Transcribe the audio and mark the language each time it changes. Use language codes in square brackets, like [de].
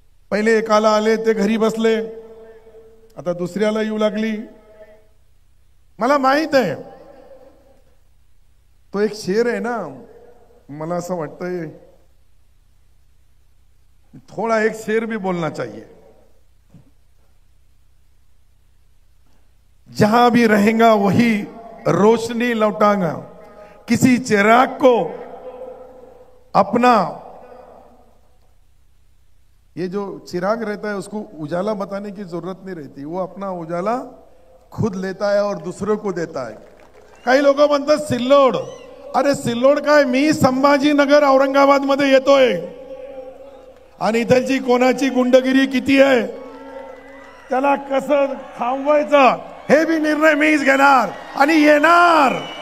[mr] पहिले एकाला आले ते घरी बसले, आता दुसऱ्याला येऊ लागली. मला माहित आहे तो एक शेर आहे ना, मला असं वाटतंय [hi] थोड़ा एक शेर भी बोलना चाहिए. जहां भी रहेगा वही रोशनी लौटाऊंगा, किसी चिराग को अपना, ये जो चिराग रहता है उसको उजाला बताने की जरूरत नहीं रहती, वो अपना उजाला खुद लेता है और दूसरों को देता है. [mr] काही लोक म्हणतात सिल्लोड, अरे सिल्लोड काय, मी संभाजीनगर औरंगाबाद मध्ये येतोय आणि इथलची कोणाची गुंडगिरी किती आहे, त्याला कसं थांबवायचं हे भी निर्णय मीच घेणार आणि येणार.